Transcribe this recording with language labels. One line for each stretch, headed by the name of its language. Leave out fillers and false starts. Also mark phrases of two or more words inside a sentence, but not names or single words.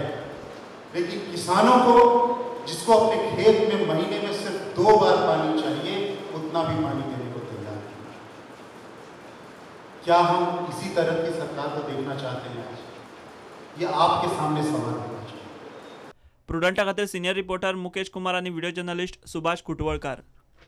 Hindi: लेकिन किसानों को, जिसको अपने खेत में महीने में सिर्फ 2 बार पानी चाहिए, उतना भी पानी देने को तैयार है। क्या हम इसी तरह की सरकार को देखना चाहते हैं? आज ये आपके सामने सवाल है।
Konkani: प्रुडंटा खातीर
English: senior reporter
Konkani: मुकेश कुमार आणि
English: video journalist
Konkani: सुभाष कुटवळकार।